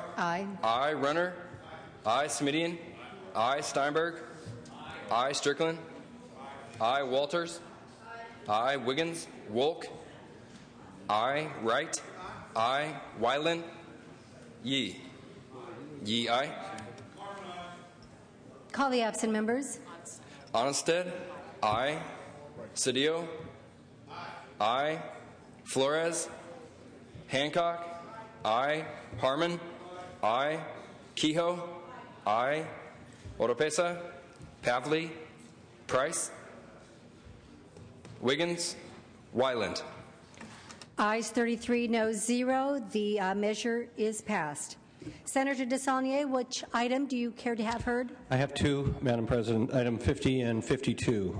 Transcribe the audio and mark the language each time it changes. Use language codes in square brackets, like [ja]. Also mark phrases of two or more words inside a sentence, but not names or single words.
[en] aye. Aye. Runner, aye. Smidian, aye. Steinberg, aye. Strickland, aye. Walters, aye. Wiggins, Wolk, aye. Wright, aye. Wyland, Yee. Yee, aye. Call the absent members. Onnested, aye. Cedillo, aye. Flores, Hancock, aye. Harmon, aye. Kehoe, aye. Oropesa, Pavley, Price, Wiggins, Wyland. Ayes 33, no 0. The measure is passed. Senator DeSaulnier, which item do you care to have heard? I have two, Madam President, item 50 and 52.